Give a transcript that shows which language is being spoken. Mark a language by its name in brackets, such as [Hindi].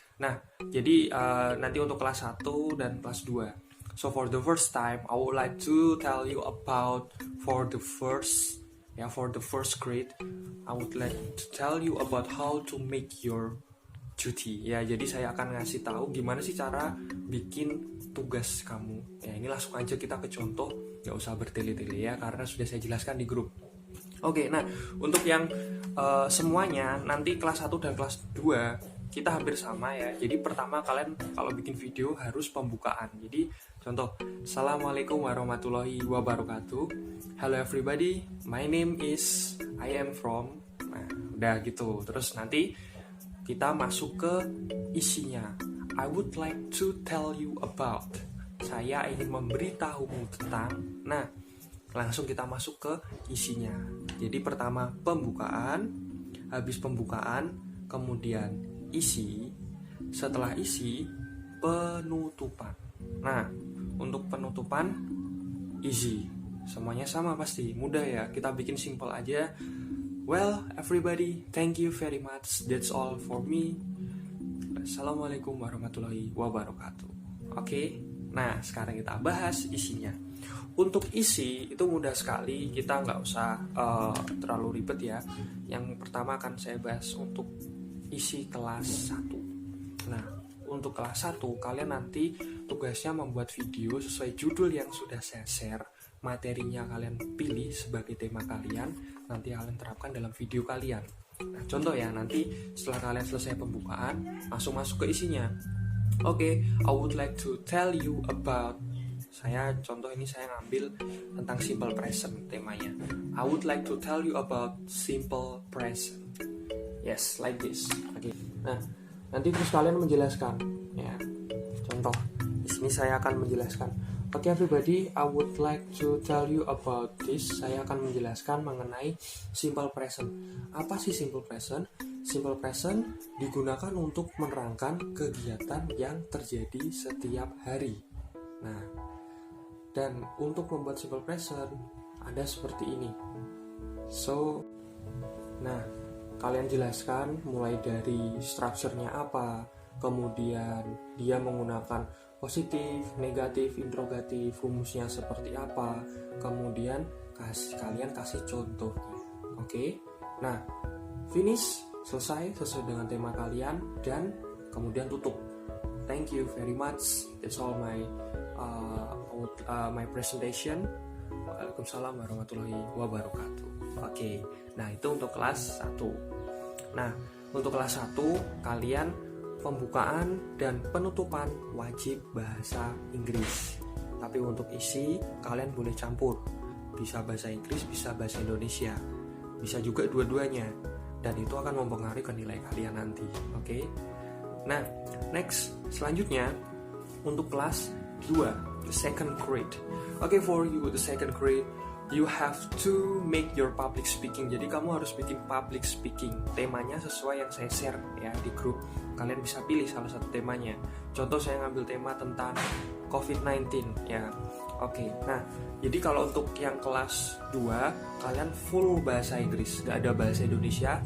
[Indonesian] Nah, jadi nanti untuk kelas 1 dan kelas 2. [English] So for the first time, I would like to tell you about for the first grade, I would like to tell you about how to make your duty. [Indonesian] Ya, jadi saya akan ngasih tahu gimana sih cara bikin tugas kamu. Ya, ini langsung aja kita ke contoh, nggak usah bertele-tele ya, karena sudah saya jelaskan di grup. Oke, nah untuk yang semuanya nanti kelas 1 dan kelas 2 kita hampir sama ya. Jadi pertama kalian kalau bikin video harus pembukaan. Jadi contoh, Assalamualaikum warahmatullahi wabarakatuh. [English] Hello everybody, my name is I am from. [Indonesian] Nah, udah gitu. Terus nanti kita masuk ke isinya. [English] I would like to tell you about. [Indonesian] Saya ingin memberitahumu tentang. Nah, langsung kita masuk ke isinya. Jadi pertama pembukaan, habis pembukaan, kemudian isi, setelah isi penutupan. Nah, untuk penutupan easy, semuanya sama pasti, mudah ya, kita bikin simple aja. [English] Well everybody, thank you very much, that's all for me. [Arabic] Assalamualaikum warahmatullahi wabarakatuh. [Indonesian] Oke, nah sekarang kita bahas isinya. Untuk isi itu mudah sekali, kita nggak usah terlalu ribet ya. Yang pertama akan saya bahas untuk isi kelas 1. Nah, untuk kelas 1 kalian nanti tugasnya membuat video sesuai judul yang sudah saya share. Materinya kalian pilih sebagai tema kalian, nanti kalian terapkan dalam video kalian. Nah, contoh ya, nanti setelah kalian selesai pembukaan, langsung masuk ke isinya. [English] Oke, I would like to tell you about. [Indonesian] Contoh ini saya ngambil tentang simple present temanya. [English] I would like to tell you about simple present. Yes, like this. [Indonesian] Oke. Nah, nanti terus kalian menjelaskan ya. Contoh, di sini saya akan menjelaskan. [English] Oke everybody, I would like to tell you about this. [Indonesian] Saya akan menjelaskan mengenai simple present. Apa sih simple present? Simple present digunakan untuk menerangkan kegiatan yang terjadi setiap hari. Nah, dan untuk membuat simple present ada seperti ini. So, nah, kalian jelaskan mulai dari strukturnya apa, kemudian dia menggunakan positif, negatif, interrogatif, rumusnya seperti apa, kemudian kalian kasih contohnya. Oke? Nah, finish, selesai sesuai dengan tema kalian, dan kemudian tutup. [English] Thank you very much. That's all my presentation. [Indonesian] Waalaikumsalam warahmatullahi wabarakatuh. Oke. Nah, itu untuk kelas 1. Nah, untuk kelas 1 kalian pembukaan dan penutupan wajib bahasa Inggris. Tapi untuk isi kalian boleh campur. Bisa bahasa Inggris, bisa bahasa Indonesia. Bisa juga dua-duanya. Dan itu akan mempengaruhi ke nilai kalian nanti. Oke? Nah, next, selanjutnya untuk kelas 2, [English] the second grade. Oke, for you the second grade, you have to make your public speaking. [Indonesian] Jadi kamu harus bikin public speaking. Temanya sesuai yang saya share ya di grup. Kalian bisa pilih salah satu temanya. Contoh saya ngambil tema tentang COVID-19 ya. Oke. Nah, jadi kalau untuk yang kelas 2 kalian full bahasa Inggris, gak ada bahasa Indonesia.